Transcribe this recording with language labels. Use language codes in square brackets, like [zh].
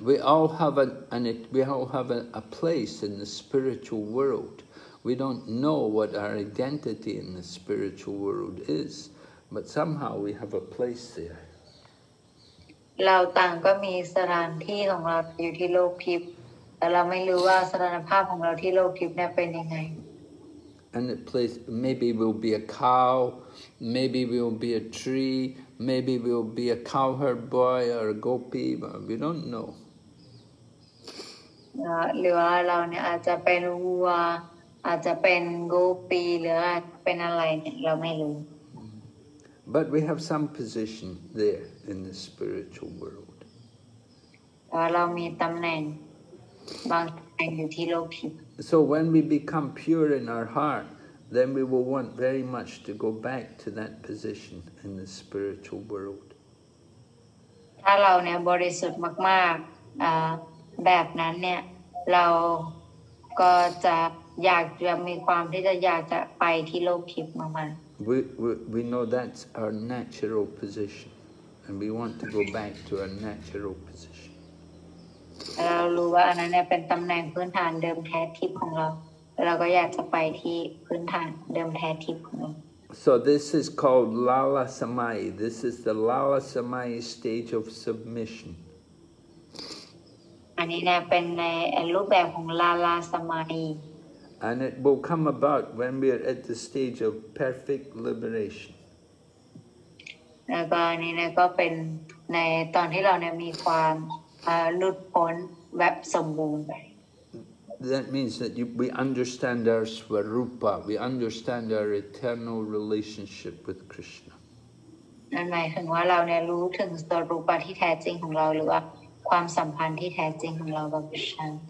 [en] We all have a place in the spiritual world. We don't know what our identity in the spiritual world is, but somehow we have a place there. [th] เราต่างก็มีสถานที่ของเราอยู่ที่โลกทิพย์แต่เราไม่รู้ว่าสถานภาพของเราที่โลกทิพย์เนี่ยเป็นยังไง [en] And the place, maybe we'll be a cow, maybe we'll be a tree, maybe we'll be a cowherd boy or a gopi, but we don't know. [th] หรือว่าเราเนี่ยอาจจะเป็นวัวอาจจะเป็นโกปีหรืออาจจะเป็นอะไรเนี่ยเราไม่รู้ [en] But we have some position there in the spiritual world. [th] เรามีตำแหน่งบางตำแหน่งอยู่ที่โลกทิพย์ [en] So when we become pure in our heart, then we will want very much to go back to that position in the spiritual world. [th] ถ้าเราเนี่ยบริสุทธิ์มากๆแบบนั้นเนี่ยเราก็จะอยากจะมีความที่จะอยากจะไปที่โลกทิพย์มากๆ [en] We know that's our natural position, and we want to go back to our natural position. [th] เรารู้ว่าอันนั้นเนี่ยเป็นตำแหน่งพื้นฐานเดิมแท้ทิพย์ของเราเราก็อยากจะไปที่พื้นฐานเดิมแท้ทิพย์ของเรา [en] So this is called Lala Samai. This is the Lala Samai stage of submission. [th] อันนี้เนี่ยเป็นในรูปแบบของลาลาสมาธิ [en] And it will come about when we are at the stage of perfect liberation. [th] แล้วก็อันนี้เนี่ยก็เป็นในตอนที่เราเนี่ยมีความหลุดพ้นแบบสมบูรณ์ [en] That means that we understand our Swarupa, we understand our eternal relationship with Krishna. [th] นั่นหมายถึงว่าเราเนี่ยรู้ถึงสรูปที่แท้จริงของเราหรือว่าความสัมพันธ์ที่แท้จริงของเรากับพระเจ้า